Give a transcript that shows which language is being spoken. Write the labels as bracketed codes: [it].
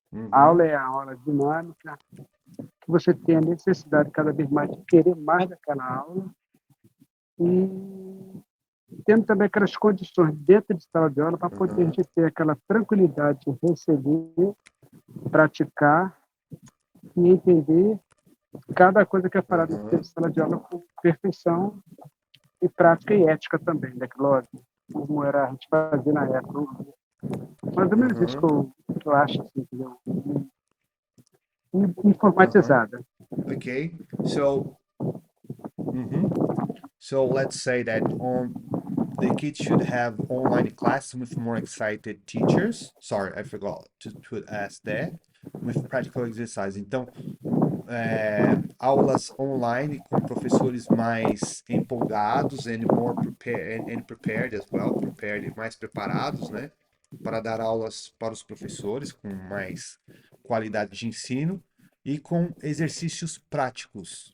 [pt] A aula é a aula dinâmica, que você tem a necessidade cada vez mais de querer mais daquela aula e tendo também aquelas condições dentro de sala de aula para poder a gente ter aquela tranquilidade de receber, praticar e entender cada coisa que é falada dentro de sala de aula com perfeição e prática e ética também, né? Lógico, como era a gente fazia na época. Mais ou menos isso que eu acho, assim, entendeu? Informatizada. [en] Okay, so so let's say that the kids should have online classes with more excited teachers. Sorry, I forgot to ask that. With practical exercise. [pt] Então, aulas online com professores mais empolgados [en] and more prepared as well, [pt] mais preparados, né, para dar aulas para os professores com mais qualidade de ensino e com exercícios práticos.